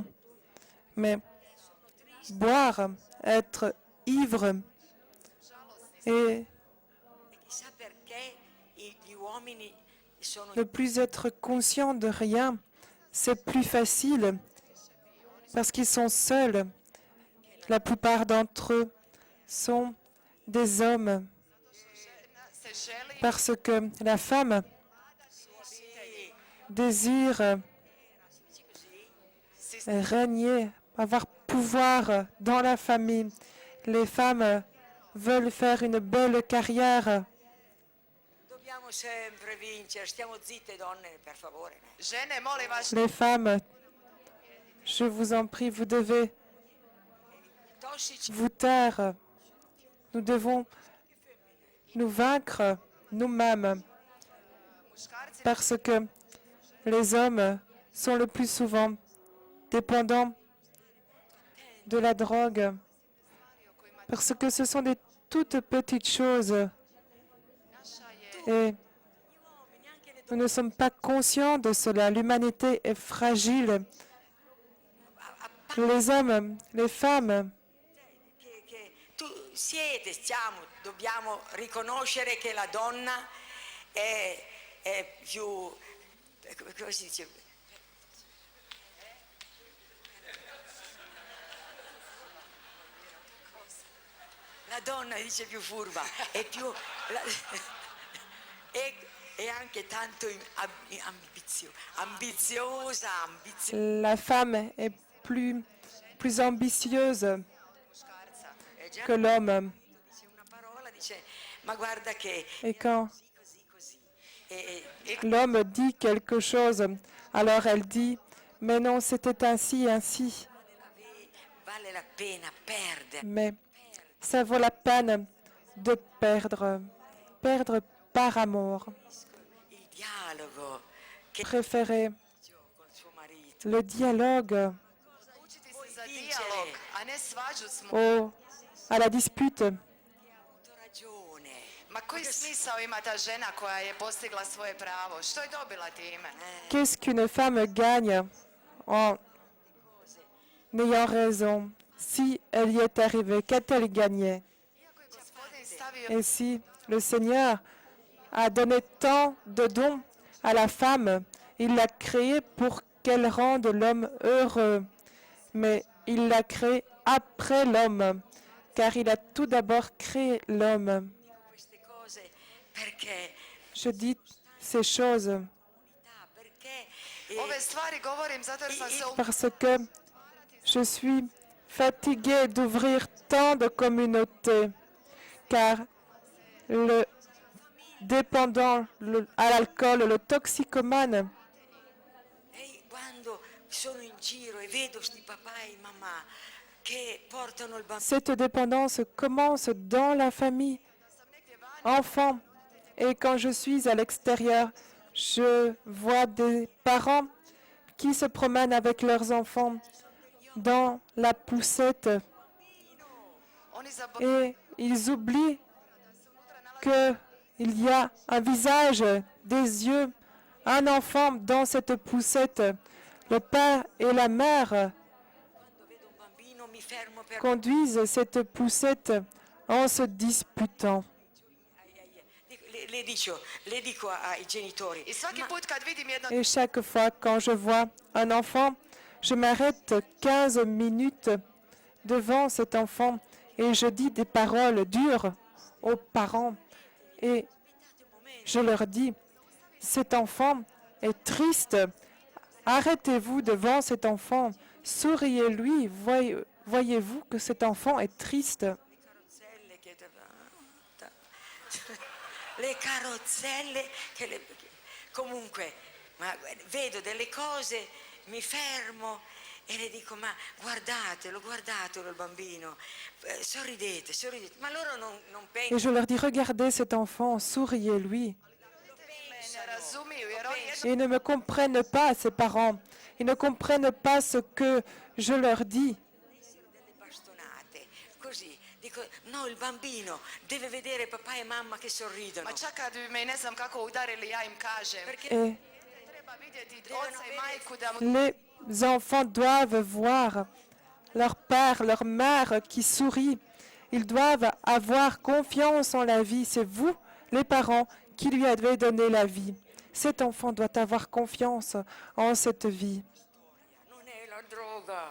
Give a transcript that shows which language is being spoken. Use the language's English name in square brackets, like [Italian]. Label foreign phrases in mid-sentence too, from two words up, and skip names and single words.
[French] Mais boire, être ivre et [Italian] chissà perché gli uomini sono [French] ne plus être conscient de rien, c'est plus facile parce qu'ils sont seuls. La plupart d'entre eux sont des hommes [Croatian] Se želi [French] parce que la femme désire régner, avoir pouvoir dans la famille. Les femmes veulent faire une belle carrière. [Italian] dobbiamo sempre vincere, stiamo zitte donne, per favore. [Croatian] žene, molim vas, [French] Les femmes, je vous en prie, vous devez [Italian] Tossici [French] vous taire. Nous devons nous vaincre nous-mêmes [Croatian] muškarci [French] parce que les hommes sont le plus souvent dépendants de la drogue parce que ce sont des toutes petites choses [Croatian] naša je [French] et nous ne sommes pas conscients de cela. L'humanité est fragile. Les hommes, les femmes, [Italian] dobbiamo riconoscere che la donna è più, come si dice? La donna dice più furba, è più è anche tanto ambiziosa. [French] la femme est plus ambitieuse [Croatian] muškarca. [French] que l'homme. [Italian] Dice una parola, dice ma guarda che [French] Et quand [Italian] così. E [French] l'homme dit quelque chose, alors elle dit, mais non, c'était ainsi, ainsi. [Italian] vale la pena perdere. [French] Mais ça vaut la peine de perdre par amour. [Italian] Il dialogo che [French] Préférer [Italian] con suo marito. [French] le dialogue [Croatian] Učiti se za dijalog, a ne svađu smo. [French] à la dispute. [Italian] Ha avuto ragione. [Croatian] Ma koji smisao ima ta žena koja je postigla svoje pravo? Što je dobila time? [French] Qu'est-ce qu'une femme gagne en ayant raison? Si elle y est arrivée, qu'a-t-elle gagné? [Croatian] Iako je gospodin stavio [French] Et si le Seigneur a donné tant de dons à la femme, il l'a créée pour qu'elle rende l'homme heureux. Mais il l'a créée après l'homme, car il a tout d'abord créé l'homme. [Italian] Queste cose perché [French] Je dis ces choses [Italian] perché [Croatian] ove stvari govorim zato jer sam se [French] parce que je suis fatiguée d'ouvrir tant de communautés, car le dépendant à l'alcool, le toxicomane, [Italian] quando sono in giro e vedo sti papà e mamma che portano il bambino [French] cette dépendance commence dans la famille, enfant. Et quand je suis à l'extérieur, je vois des parents qui se promènent avec leurs enfants dans la poussette [Croatian] oni zaboravljaju [French] et ils oublient qu'il y a un visage, des yeux, un enfant dans cette poussette. Le père et la mère [Italian] quando vedo un bambino mi fermo per [French] conduisent cette poussette en se disputant. [Italian] le dico ai genitori [Croatian] I svaki put kad vidim jedno [French] Et chaque fois quand je vois un enfant, je m'arrête 15 minutes devant cet enfant et je dis des paroles dures aux parents. Et je leur dis, cet enfant est triste. Arrêtez-vous devant cet enfant. Souriez-lui. Voyez-vous que cet enfant est triste. [Italian] le carrozzelle comunque, ma vedo delle cose, mi fermo e le dico, ma guardatelo il bambino, sorridete, sorridete. Ma loro non [French] Et [Italian] pensano. [French] je leur dis, regardez cet enfant, souriez-lui. [Croatian] Ne razumiju, jer oni [French] Et ils ne me comprennent pas, ces parents. Ils ne comprennent pas ce que je leur dis. [Italian] Delle bastonate, così, dico, no, il bambino deve vedere papà e mamma che sorridono. [Croatian] Ma čak kad bi me ne znam kako udarili, ja im kažem. [Italian] Perché [French] Et [Croatian] Treba vidjeti oca i majku da mu [French] les enfants doivent voir leur père, leur mère qui sourit. Ils doivent avoir confiance en la vie. C'est vous, les parents, qui lui avez donné la vie. Cet enfant doit avoir confiance en cette vie. [Italian] non è la droga.